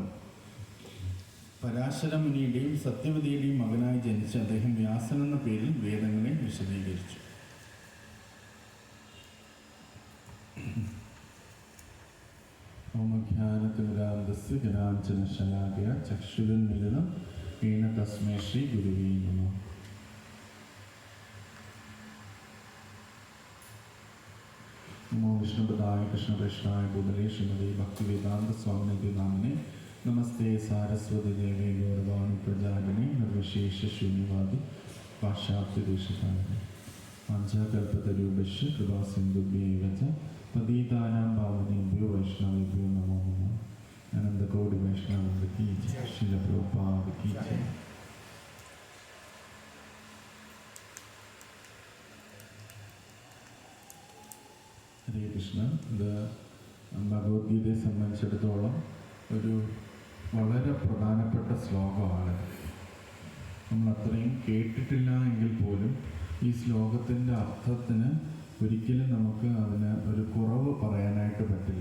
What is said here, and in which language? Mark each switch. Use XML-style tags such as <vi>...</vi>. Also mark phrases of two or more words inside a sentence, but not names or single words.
<ml>പരാശരമുനിയുടെയും സത്യവതിയുടെയും മകനായി ജനിച്ച അദ്ദേഹം വ്യാസൻ എന്ന പേരിൽ വേദങ്ങളെ വിശദീകരിച്ചു.</ml> <sa>ഓമജ്ഞാനതിമിരാന്ധസ്യ ജ്ഞാനാഞ്ജനശലാകയാ ചക്ഷുരുന്മിലിതം येन तस्मै श्री गुरुवे नमः. नमो विष्णुपदाय कृष्णकृष्णाय भूतले श्रीमते भक्तिवेदांत स्वामिने नामिने नमस्ते सारस्वती देवे गौरवाणि प्रजागिने निर्विशेष शून्यवादी पाश्चात्य देशकारिणे पाञ्चकल्पतरुभ्यश्च कृपा सिन्धुभ्येव च पतितानां पावनेभ्यो वैष्णवेभ्यो नमो नमः.</sa> <hi>आनंद कोटि वैष्णव की जय. श्रील प्रभुपाद की जय.</hi> <ml>ഹരേ കൃഷ്ണ. ഇത് ഭഗവത്ഗീതയെ സംബന്ധിച്ചിടത്തോളം ഒരു വളരെ പ്രധാനപ്പെട്ട ശ്ലോകമാണ്. നമ്മൾ അത്രയും കേട്ടിട്ടില്ല എങ്കിൽ പോലും ഈ ശ്ലോകത്തിൻ്റെ അർത്ഥത്തിന് ഒരിക്കലും നമുക്ക് അതിന് ഒരു കുറവ് പറയാനായിട്ട് പറ്റില്ല.</ml>